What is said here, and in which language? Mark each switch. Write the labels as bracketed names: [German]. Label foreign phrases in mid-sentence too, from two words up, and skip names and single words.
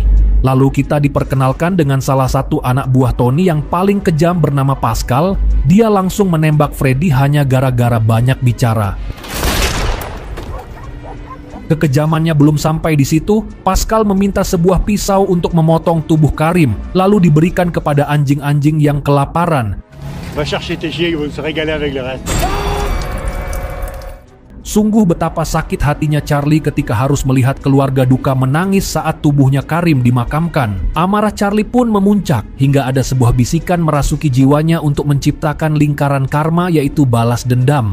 [Indonesian] Lalu kita diperkenalkan dengan salah satu anak buah Tony yang paling kejam bernama Pascal. Dia langsung menembak Freddy hanya gara-gara banyak bicara. Kekejamannya belum sampai di situ, Pascal meminta sebuah pisau untuk memotong tubuh Karim, lalu diberikan kepada anjing-anjing yang kelaparan. [French] Va chercher tes chiens, ils vont se régaler avec le reste. [Indonesian] Sungguh betapa sakit hatinya Charlie ketika harus melihat keluarga duka menangis saat tubuhnya Karim dimakamkan. Amarah Charlie pun memuncak hingga ada sebuah bisikan merasuki jiwanya untuk menciptakan lingkaran karma, yaitu balas dendam.